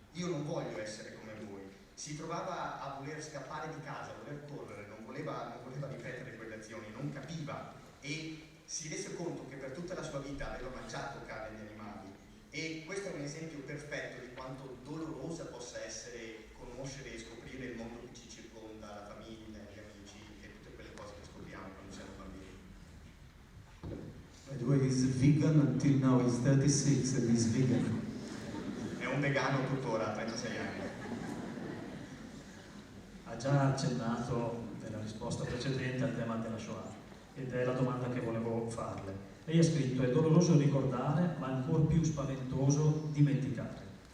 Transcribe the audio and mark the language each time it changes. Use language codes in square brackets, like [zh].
[it] Io non voglio essere come voi." Si trovava a voler scappare di casa, a voler correre, non voleva ripetere quelle azioni, non capiva, e si rese conto che per tutta la sua vita aveva mangiato carne di animali. E questo è un esempio perfetto di quanto dolorosa possa essere conoscere e scoprire il mondo che ci circonda, la famiglia, gli amici e tutte quelle cose che scopriamo quando siamo bambini. [en] By the way, he's a vegan until now, he's 36 and he's vegan. [it] È un vegano tuttora, a 36 anni. Ha già accennato nella risposta precedente al tema della Shoah, ed è la domanda che volevo farle. Lei ha scritto: "È doloroso ricordare, ma ancora più spaventoso dimenticare."